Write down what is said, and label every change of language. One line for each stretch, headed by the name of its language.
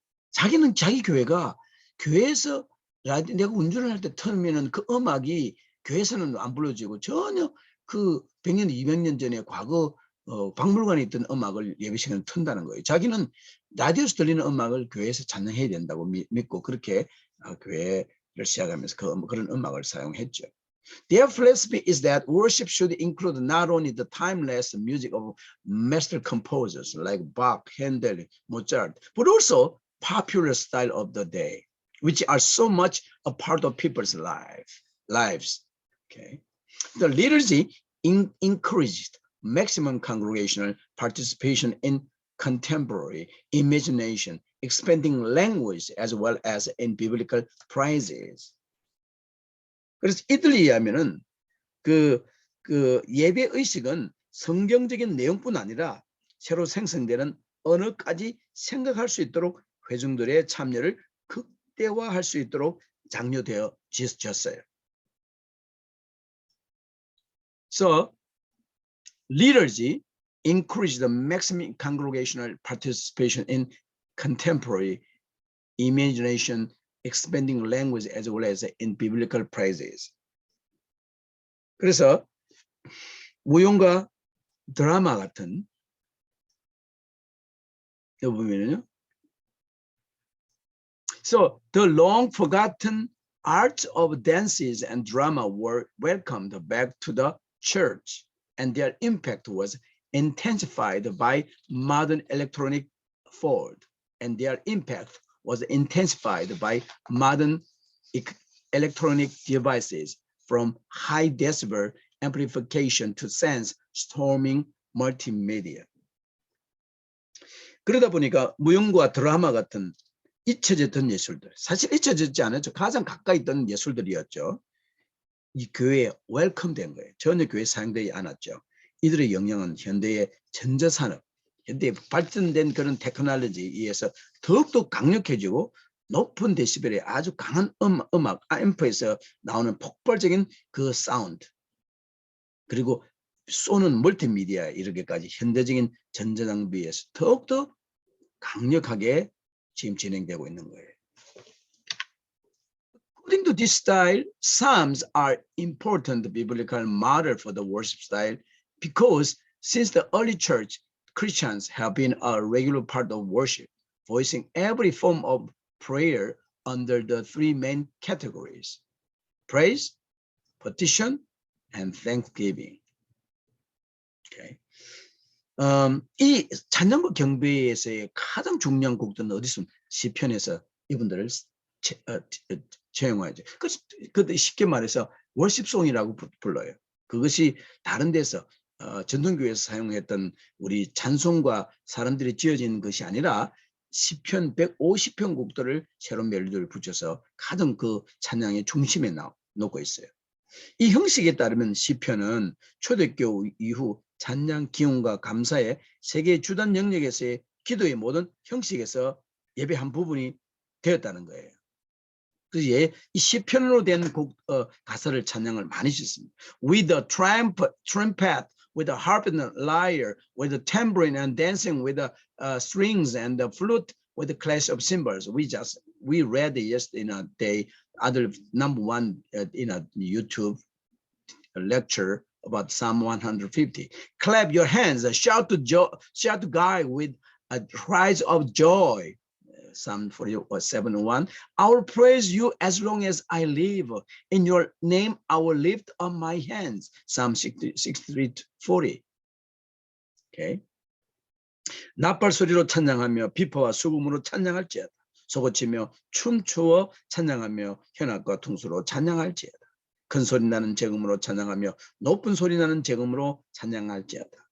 Korean: 자기는 자기 교회가 교회에서 내가 운전을 할 때 틀면은 그 음악이 교회에서는 안 불러지고 전혀 그 100년, 200년 전에 과거 박물관에 있던 음악을 예배 시간에 튼다는 거예요. 자기는 라디오에서 들리는 음악을 교회에서 찬양해야 된다고 믿고 그렇게 교회를 시작하면서 그런 음악을 사용했죠.
English: Their philosophy is that worship should include not only the timeless music of master composers like Bach, Handel, Mozart, but also popular style of the day, which are so much a part of people's lives. Okay, the liturgy encouraged maximum congregational participation in contemporary imagination, expanding language as well as in biblical praises.
Korean: 그래서 이들에 의하면은 그 예배 의식은 성경적인 내용뿐 아니라 새로 생성되는 언어까지 생각할 수 있도록 회중들의 참여를 극대화할 수 있도록 장려되어졌어요.
English: So, liturgy encouraged the maximum congregational participation in contemporary imagination, expanding language as well as in biblical praises.
Korean: 그래서 무용과 드라마 같은 여기 보면은요.
English: So the long forgotten arts of dances and drama were welcomed back to the church, and their impact was intensified by modern electronic fold, and their impact was intensified by modern electronic devices, from high decibel amplification to sense storming multimedia.
Korean: 그러다 보니까 무용과 드라마 같은 잊혀졌던 예술들, 사실 잊혀졌지 않았죠. 가장 가까이 있던 예술들이었죠. 이 교회에 웰컴된 거예요. 전혀 교회에 사용되지 않았죠. 이들의 영향은 현대의 전자산업, 현대에 발전된 그런 테크놀로지에 의해서 더욱더 강력해지고 높은 데시벨의 아주 강한 음악, 앰프에서 나오는 폭발적인 그 사운드, 그리고 쏘는 멀티미디어에 이르기까지 현대적인 전자장비에서 더욱더 강력하게 지금 진행되고 있는 거예요.
English: According to this style, psalms are important biblical model for the worship style because since the early church, Christians have been a regular part of worship, voicing every form of prayer under the three main categories: praise, petition, and thanksgiving. Okay.
Korean: 이 찬양과 경배에서의 가장 중요한 곡들은 어디 있습니까? 시편에서 이분들을 채용하죠. 그 쉽게 말해서 월십송이라고 불러요. 그것이 다른 데서 전통교회에서 사용했던 우리 찬송과 사람들이 지어진 것이 아니라 시편 150편 곡들을 새로운 멜로디를 붙여서 가장 그 찬양의 중심에 놓고 있어요. 이 형식에 따르면 시편은 초대교회 이후 찬양, 기쁨과 감사의 세계 주단 영역에서의 기도의 모든 형식에서 예배 한 부분이 되었다는 거예요. 그래서 이 시편으로 된 곡, 가사를 찬양을 많이 짓습니다.
English: With the trumpet, with the harp and the lyre, with the tambourine and dancing with the strings and the flute, with the clash of cymbals. We read yesterday in a day, other number one in a YouTube lecture about Psalm 150. Clap your hands, shout to God with cries of joy. Psalm 47:1. I will praise you as long as I live. In your name I will lift up my hands. Psalm 63:40. Okay.
Korean: 나팔 소리로 찬양하며 비포와 수금으로 찬양할지어다. 소고치며 춤추어 찬양하며 현악과 퉁수로 찬양할지어다. 큰 소리 나는 재금으로 찬양하며 높은 소리 나는 재금으로 찬양할지어다.